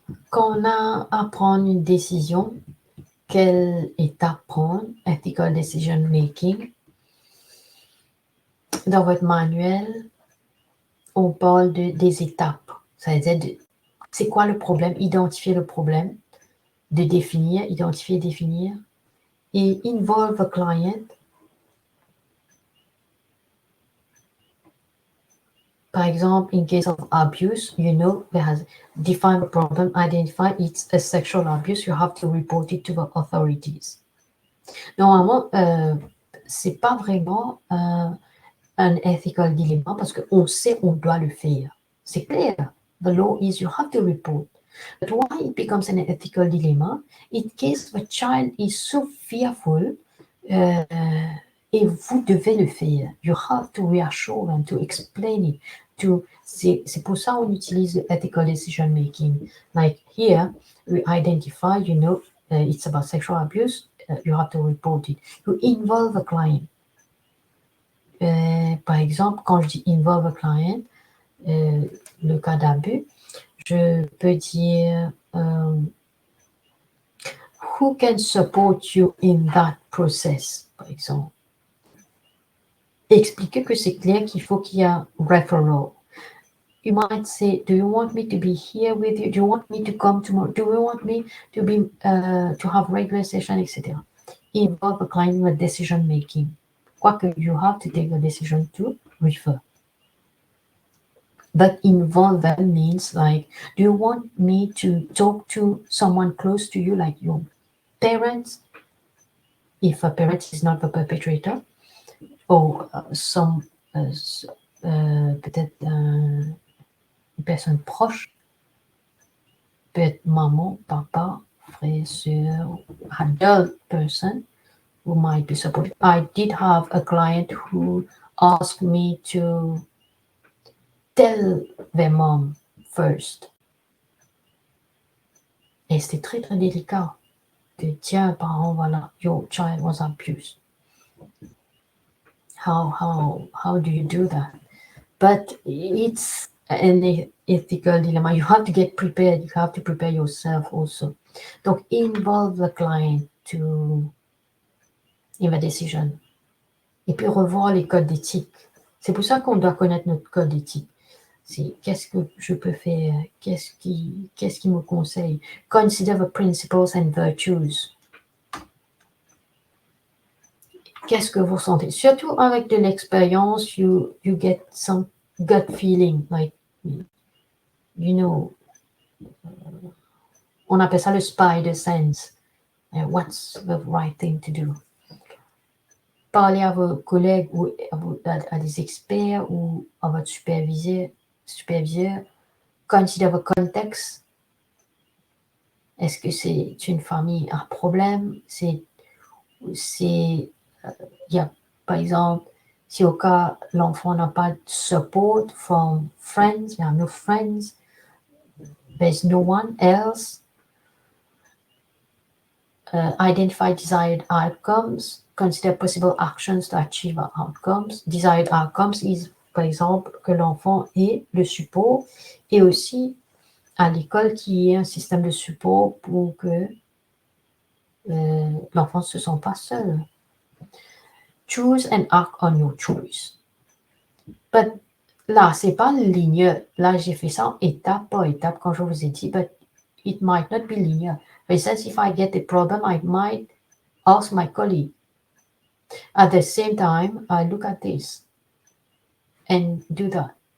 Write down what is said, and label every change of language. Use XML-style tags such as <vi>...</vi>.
<fr>Quand on a à prendre une décision, quelle étape prendre, ethical decision making, dans votre manuel, on parle des étapes. Ça veut dire, c'est quoi le problème, identifier le problème, de définir, identifier, définir, et</fr> <en>involve a client.</en> <fr>Par exemple,</fr> <en>in case of abuse, you know, there has defined the problem, identify it's a sexual abuse, you have to report it to the authorities.</en> <fr>Normalement, c'est pas vraiment un ethical dilemma parce qu'on sait on doit le faire. C'est clair.</fr> <en>The law is you have to report. But why it becomes an ethical dilemma? In case the child is so fearful,</en> <fr>et vous devez le faire.</fr> <en>You have to reassure them, to explain it.</en> <fr>C'est pour ça qu'on utilise le ethical decision making.</fr> <en>Like here, we identify, you know, it's about sexual abuse, you have to report it. You involve the client.</en> <fr>Par exemple, quand je dis</fr> <en>involve a client,</en> <fr>le cas d'abus, je peux dire</fr> <en>who can support you in that process,</en> <fr>par exemple. Expliquer que c'est clair qu'il faut qu'il y ait un referral.</fr> <en>You might say, do you want me to be here with you? Do you want me to come tomorrow? Do you want me to be to have regular session, etc. Involve a client in the decision making. Quoique you have to take a decision to refer. But involve them means like, do you want me to talk to someone close to you, like your parents, if a parent is not the perpetrator, or some</en> <fr>peut-être une personne proche, peut-être maman, papa, frère, sœur,</fr> <en>adult person who might be supportive. I did have a client who asked me to tell their mom first.</en> <fr>Et c'était très très délicat de dire, parents, voilà,</fr> <en>your child was abused. How do you do that? But it's an ethical dilemma. You have to get prepared. You have to prepare yourself also. Donc, involve the client in the decision.</en> <fr>Et puis revoir les codes d'éthique. C'est pour ça qu'on doit connaître notre code d'éthique. C'est qu'est-ce que je peux faire, qu'est-ce qui me conseille.</fr> <en>Consider the principles and virtues.</en> <fr>Qu'est-ce que vous sentez? Surtout avec de l'expérience,</fr> <en>you get some gut feeling, like, you know,</en> <fr>on appelle ça le spider sense.</fr> <en>What's the right thing to do?</en> <fr>Parlez à vos collègues ou à des experts ou à votre superviseur.</fr> <en>Consider the context.</en> <fr>Est-ce que c'est une famille à problème? Il y a, par exemple, si au cas l'enfant n'a pas de support from friends, il y a</fr> <en>no friends, there's no one else. Identify desired outcomes, consider possible actions to achieve outcomes. Desired outcomes is,</en> <fr>par exemple, que l'enfant ait le support et aussi à l'école qu'il y ait un système de support pour que l'enfant ne se sente pas seul.</fr> <en>Choose and act on your choice.</en> <fr>But là, c'est pas linéaire. Là, j'ai fait ça étape par étape quand je vous ai dit,</fr> <en>but it might not be linear. For instance, if I get a problem, I might ask my colleague. At the same time, I look at this and do that.</en>